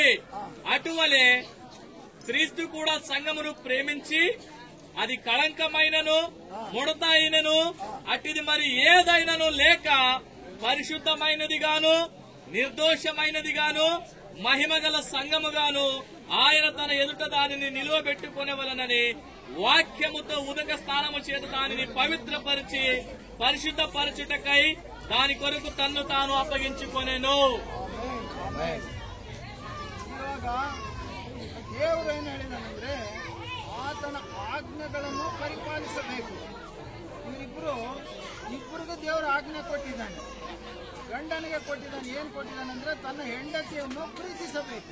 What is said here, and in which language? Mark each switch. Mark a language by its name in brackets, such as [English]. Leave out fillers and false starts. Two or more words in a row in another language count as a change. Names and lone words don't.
[Telugu] అటువలే క్రీస్తు కూడా సంఘమును ప్రేమించి అది కళంకమైనను ముడత అయినను అట్టిది మరి ఏదైనను లేక పరిశుద్ధమైనదిగాను నిర్దోషమైనదిగాను మహిమగల సంఘముగాను ఆయన తన ఎదుట దానిని నిలువబెట్టుకొనవలనని వాక్యముతో ఉదక స్నానము చేత దానిని పవిత్రపరిచి పరిశుద్ధపరచుటకై దాని కొరకు తన్ను తాను అప్పగించుకొనెను. [Kannada] ದೇವರು ಏನು ಹೇಳಿದಾನಂದ್ರೆ ಆತನ ಆಜ್ಞೆಗಳನ್ನು ಪರಿಪಾಲಿಸಬೇಕು. ಇಬ್ಬರಿಗೂ ದೇವರ ಆಜ್ಞೆ ಕೊಟ್ಟಿದ್ದಾನೆ. ಗಂಡನಿಗೆ ಕೊಟ್ಟಿದ್ದಾನೆ, ಏನ್ ಕೊಟ್ಟಿದ್ದಾನಂದ್ರೆ ತನ್ನ ಹೆಂಡತಿಯನ್ನು ಪ್ರೀತಿಸಬೇಕು.